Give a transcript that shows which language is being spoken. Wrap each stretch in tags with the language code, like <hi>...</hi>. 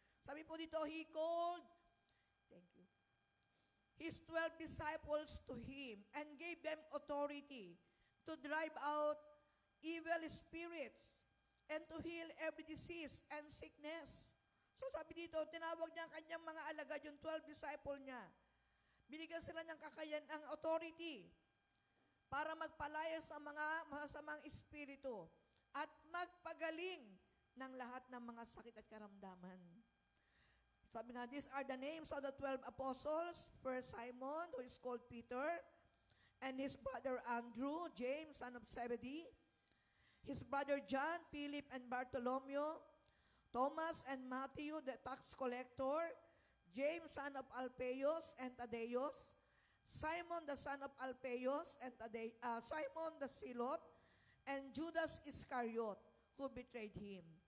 <tl>Sabi po dito,</tl> <en>He called, thank you, His 12 disciples to Him and gave them authority to drive out evil spirits and to heal every disease and sickness.</en> <tl>So sabi dito, tinawag niya ang kanyang mga alagad, yung 12 disciple niya. Binigyan sila ng kakayan, ang authority para magpalaya sa mga masasamang espiritu at magpagaling ng lahat ng mga sakit at karamdaman. Sabi nga,</tl> <en>these are the names of the 12 apostles. First Simon, who is called Peter, and his brother Andrew, James, son of Zebedee, his brother John, Philip, and Bartholomew, Thomas and Matthew, the tax collector, James, son of Alphaeus and Thaddeus, Simon, the son of Alphaeus and Simon the Zealot, and Judas Iscariot, who betrayed him.</en>